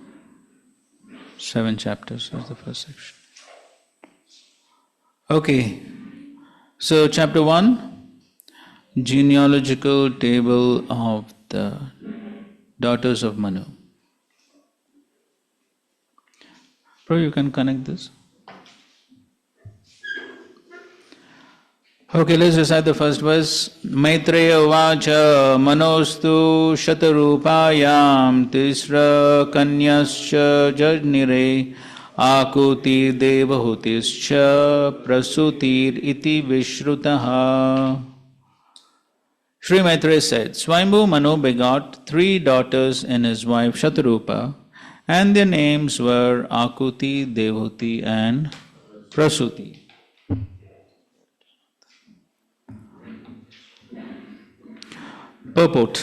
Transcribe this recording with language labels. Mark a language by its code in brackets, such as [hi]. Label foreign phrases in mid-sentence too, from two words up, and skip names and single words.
[en] 7 chapters is the first section. Okay, so chapter 1, genealogical table of the daughters of Manu. Prabhu, you can connect this. Okay, let's recite the first verse. [sa] मैत्रेय उवाच मनोस्तु शतरूपायां तिस्रः कन्याश्च जज्ञिरे आकूति देवहूतिश्च प्रसूतिर् इति विश्रुताः. [en] Sri Maitreya said, Swayambhu Manu begot 3 daughters in his wife Shatarupa, and their names were Akuti, Devahuti and Prasuti. Purport.